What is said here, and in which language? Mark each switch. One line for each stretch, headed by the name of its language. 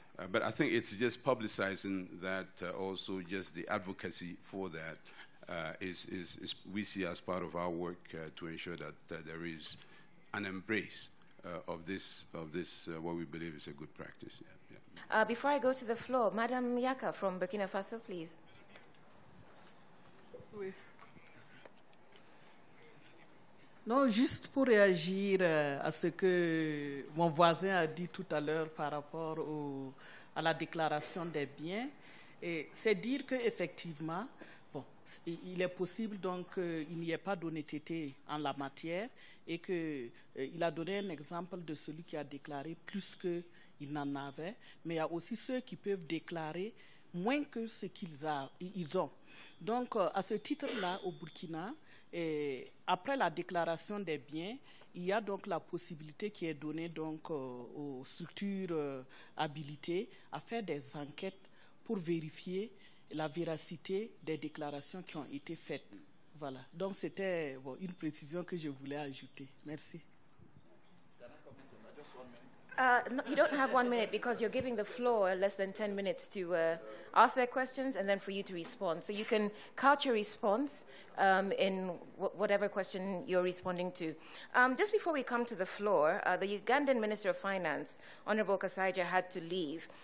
English: But I think it's just publicizing that also just the advocacy for that is we see as part of our work to ensure that there is an embrace of this what we believe is a good practice. Yeah. Before I go to the floor, Madame Yaka from Burkina Faso, please.
French: Oui. Non, juste pour réagir à ce que mon voisin a dit tout à l'heure par rapport à la déclaration des biens, c'est dire qu'effectivement, bon, il est possible donc qu'il n'y ait pas d'honnêteté en la matière et qu'il a donné un exemple de celui qui a déclaré plus qu'il n'en avait, mais il y a aussi ceux qui peuvent déclarer moins que ce qu'ils ont. Donc, à ce titre-là, au Burkina, après la déclaration des biens, il y a donc la possibilité qui est donnée donc aux structures habilitées à faire des enquêtes pour vérifier la véracité des déclarations qui ont été faites. Voilà. Donc c'était une précision que je voulais ajouter. Merci.
English: No, you don't have 1 minute because you're giving the floor less than 10 minutes to ask their questions and then for you to respond. So you can couch your response in whatever question you're responding to. Just before we come to the floor, the Ugandan Minister of Finance, Honorable Kasaija, had to leave.